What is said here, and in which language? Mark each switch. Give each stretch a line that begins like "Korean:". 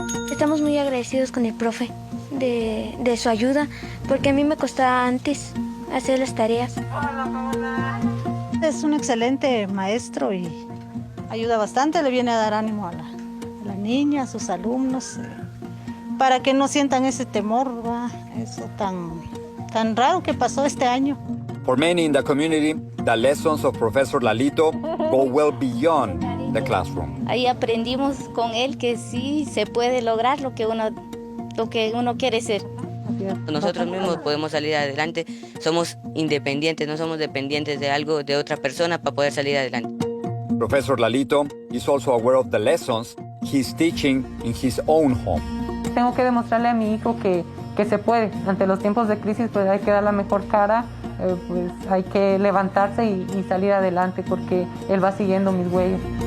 Spanish: Estamos muy agradecidos con el profe de su ayuda, porque a mí me costaba antes hacer las tareas. Es un excelente maestro y ayuda bastante, le viene a dar ánimo a la niña, a sus alumnos, para que no sientan ese temor, ¿verdad? Eso tan raro que pasó este año.
English: For many in the community, the lessons of Professor Lalito go well beyond the classroom.
Spanish: Ahí aprendimos con él que sí se puede lograr lo que uno quiere ser. Nosotros mismos podemos salir adelante, somos independientes, no somos dependientes de algo, de otra persona para poder salir adelante.
English: Professor Lalito is also aware of the lessons he's teaching in his own home.
Spanish: Tengo que demostrarle a mi hijo que se puede. Ante los tiempos de crisis pues hay que dar la mejor cara, pues hay que levantarse y salir adelante, porque él va siguiendo mis huellas.